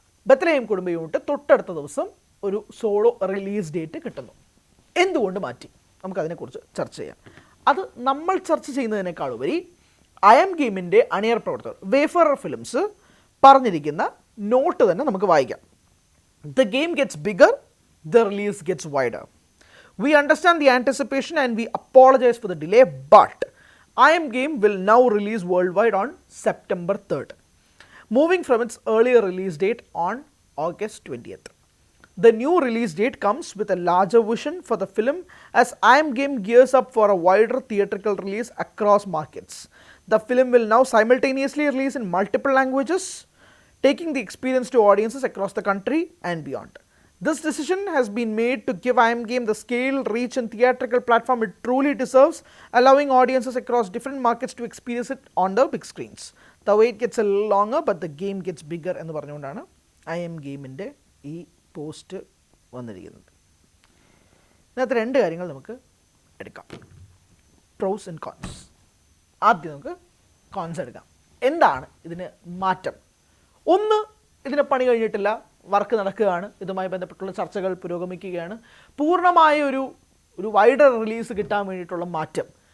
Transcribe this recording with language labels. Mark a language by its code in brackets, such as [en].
[ml] Bethlehem കുടുംബ unit തൊട്ടടുത്ത ദിവസം ഒരു സോളോ റിലീസ് ഡേറ്റ് കിട്ടുന്നു. എന്തുകൊണ്ട് മാറ്റി? നമുക്കതിനെക്കുറിച്ച് ചർച്ച ചെയ്യാം. അത് നമ്മൾ ചർച്ച ചെയ്യുന്നതിനേക്കാൾ ഉപരി ഐ ആം ഗെയിമിൻ്റെ അണിയർ പ്രവർത്തകർ വേഫറർ ഫിലിംസ് പറഞ്ഞിരിക്കുന്ന നോട്ട് തന്നെ നമുക്ക് വായിക്കാം. [en] The game gets bigger, the release gets wider. We understand the anticipation and we apologize for the delay, but I Am Game will now release worldwide on September 3rd, moving from its earlier release date on August 20th. The new release date comes with a larger vision for the film as I Am Game gears up for a wider theatrical release across markets. The film will now simultaneously release in multiple languages, taking the experience to audiences across the country and beyond. This decision has been made to give I Am Game the scale, reach and theatrical platform it truly deserves, allowing audiences across different markets to experience it on the big screens. The wait gets a little longer, but the game gets bigger [ml] എന്ന് പറഞ്ഞുകൊണ്ടാണ് I M ഗെയിമിൻ്റെ ഈ post വന്നിരിക്കുന്നത്. ഇതിനകത്ത് 2 കാര്യങ്ങൾ നമുക്ക് എടുക്കാം, pros and cons. ആദ്യം നമുക്ക് കോൺസ് എടുക്കാം. എന്താണ് ഇതിന് മാറ്റം? ഒന്ന്, ഇതിന് പണി കഴിഞ്ഞിട്ടില്ല, വർക്ക് നടക്കുകയാണ്, ഇതുമായി ബന്ധപ്പെട്ടുള്ള ചർച്ചകൾ പുരോഗമിക്കുകയാണ്. പൂർണ്ണമായ ഒരു വൈഡർ റിലീസ് കിട്ടാൻ വേണ്ടിയിട്ടുള്ള മാറ്റം.